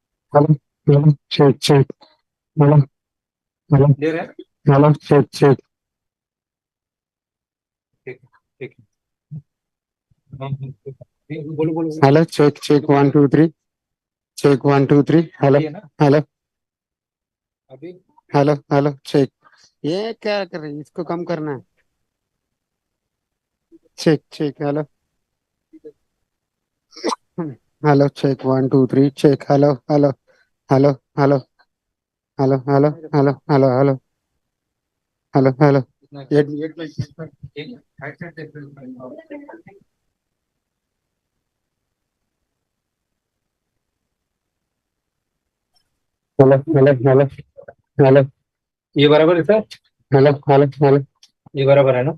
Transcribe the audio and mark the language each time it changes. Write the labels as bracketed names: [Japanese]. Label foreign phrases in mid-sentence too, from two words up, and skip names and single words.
[English] Hello, hello, check. Hello, hello, hello, check. Hello, check, 1 2 3. Check 1 2 3. hello, hello, check. [Hindi] ये क्या कर रही है? इसको कम करना है. [English] Check, hello. Hello, check 1 2 3. Check, hello, hello, hello, hello, hello, hello, hello, hello, hello, hello, hello. हेलो. [Hindi] ये बराबर है सर. हेलो. ये बराबर है ना.